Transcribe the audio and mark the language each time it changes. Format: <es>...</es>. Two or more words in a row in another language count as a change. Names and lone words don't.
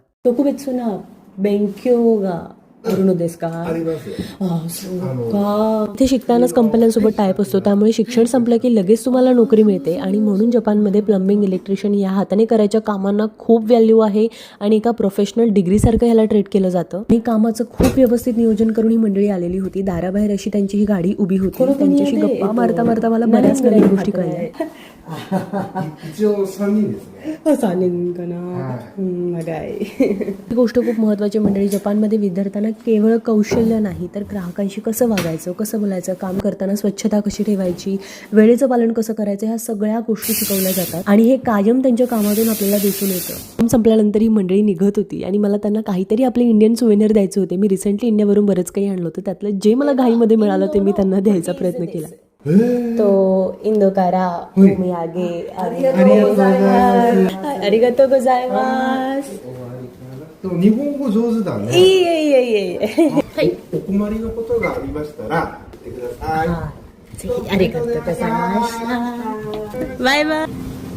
<ja>特別な 勉強 が</ja> <mr>इथे शिकतानाच कंपन्यांसोबत टाईप असतो, त्यामुळे शिक्षण संपलं की लगेच तुम्हाला नोकरी मिळते आणि म्हणून जपानमध्ये प्लंबिंग, इलेक्ट्रिशियन या हाताने करायच्या कामांना खूप व्हॅल्यू आहे आणि एका प्रोफेशनल डिग्रीसारखं ह्याला ट्रीट केलं जातं. मी कामाचं खूप व्यवस्थित नियोजन करून ही मंडळी आलेली होती. दाराबाहेर अशी त्यांची ही गाडी उभी होती. त्यांच्याशी गप्पा मारता मारता मला बऱ्याच नवीन गोष्टी कळल्या.</mr> <ja>一応3人ですね。 3人かな。</ja> <mr>ही गोष्ट खूप महत्त्वाची मंडळी. जपानमध्ये विद्यार्थ्यांना केवळ कौशल्य नाही तर ग्राहकांशी कसं वागायचं, कसं बोलायचं, काम करताना स्वच्छता कशी ठेवायची, वेळेचं पालन कसं करायचं, ह्या सगळ्या गोष्टी शिकवल्या जातात आणि हे कायम त्यांच्या कामातून आपल्याला दिसून येतं. काम संपल्यानंतर ही मंडळी निघत होती आणि मला त्यांना काहीतरी आपले</mr> <en>Indian souvenir</en> <mr>द्यायचे होते. मी रिसेंटली इंडियावरून बरंच काही आणलं होतं. त्यातलं जे मला घाईमध्ये मिळालं ते मी त्यांना द्यायचा प्रयत्न केला.</mr> <ja>と インドから お土産 ありがとう ございます. でも日本語上手だね。いえいえいえいえ。はい。お困りのことがありましたら言ってください。ぜひありがとうございました。バイバイ。</ja>